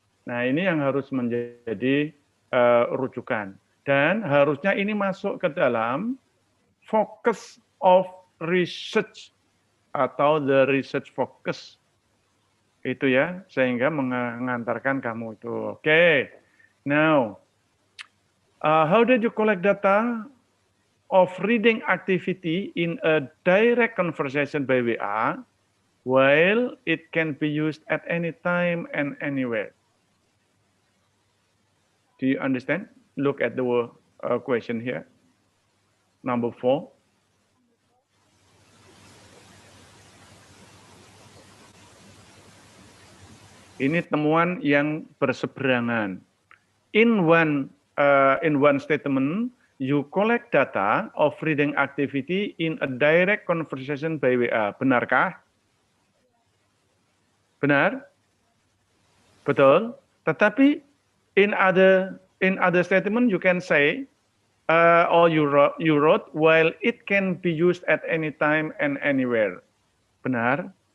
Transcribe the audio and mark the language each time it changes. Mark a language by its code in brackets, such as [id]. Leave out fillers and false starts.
[id] Nah, ini yang harus menjadi rujukan. Dan harusnya ini masuk ke dalam focus of research atau the research focus. Itu ya, sehingga mengantarkan kamu itu. Oke. [en] Now, how did you collect data of reading activity in a direct conversation by WA, while it can be used at any time and anywhere? Do you understand? Look at the question here. Number 4. [id] Ini temuan yang berseberangan. [en] In one statement, you collect data of reading activity in a direct conversation by WA. Benarkah? Benar? Betul. Tetapi in other statement you can say or you wrote while it can be used at any time and anywhere. Benar?